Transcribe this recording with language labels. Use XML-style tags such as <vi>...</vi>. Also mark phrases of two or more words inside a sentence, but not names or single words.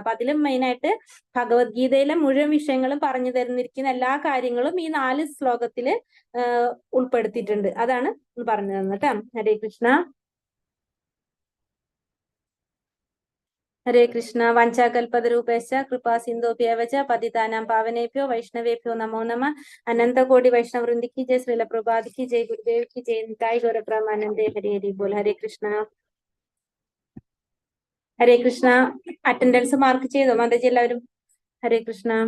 <ml>അപ്പൊ അതിലും മെയിനായിട്ട് ഭഗവത്ഗീതയിലെ മുഴുവൻ വിഷയങ്ങളും പറഞ്ഞു തരുന്നിരിക്കുന്ന എല്ലാ കാര്യങ്ങളും ഈ 4 ശ്ലോകത്തില് ഉൾപ്പെടുത്തിയിട്ടുണ്ട്. അതാണ് പറഞ്ഞു തന്നത് കേട്ടോ.</ml> <sa>ഹരേ കൃഷ്ണ. ഹരേ കൃഷ്ണ. വഞ്ചാകൽപതരൂപേശ്ച കൃപാ സിന്ധോഭ്യേവ ച പതിതാനാം പാവനേഭ്യോ വൈഷ്ണവേഭ്യോ നമോ നമഃ.</sa> <hi>अनन्तकोटि वैष्णववृन्दि की जय। श्रील प्रभुपाद की जय। गुरुदेव की जय.</hi> <bn>নিতাই গৌরব্রহ্মানন্দে। হরি হরি বোল.</bn> <sa>ഹരേ കൃഷ്ണ. ഹരേ കൃഷ്ണ.</sa> <ml>അറ്റൻഡൻസ് മാർക്ക് ചെയ്തോ മാതാജി എല്ലാവരും?</ml> <sa>ഹരേ കൃഷ്ണ.</sa>